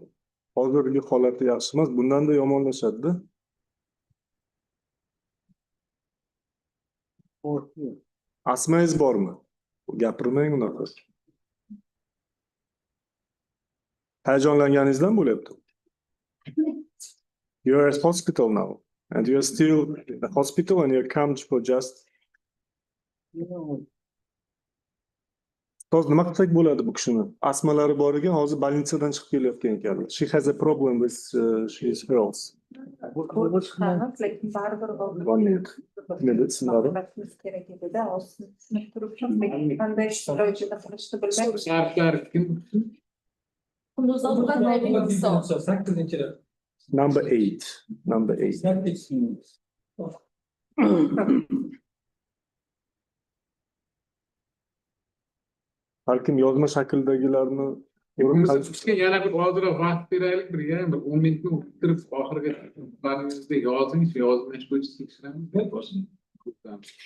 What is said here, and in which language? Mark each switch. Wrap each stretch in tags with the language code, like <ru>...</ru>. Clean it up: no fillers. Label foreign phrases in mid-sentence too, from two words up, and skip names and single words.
<uz>Hozirgi holati yaxshi emas, bundan-da yomonlashadi-da. Asmangiz bormi? Gapirmang unaqa. Hayajonlanganingizdan bo'lyapti.</uz> <en>You're at hospital now and you're still in the hospital and you're come for just Toz</en> <uz>nima qilsak bo'ladi bu kishini? Asmalari bor ekan, hozir больницадан chiqib kelayotgan ekanlar.</uz> <en>She has a problem with she's health.</en> <uz>Lekin baribir</uz> <en>One minute.</en> <uz>Meditsinada. kerak edi-da, tushunib turibmiz, lekin qanday sharoitda qilishni bilmaymiz. Sharflar kim? Kunduzlar driving so. Sakkizinchilar.</uz> <en>Number 8. Number 8.</en> <uz>Har kim yozma shakldagilarni Bizga yana bir ozroq vaqt beraylik, bir 10 minutni o'tirib oxirgi baringizda yozing, shu yozmash bo'yicha tekshiramiz.</uz>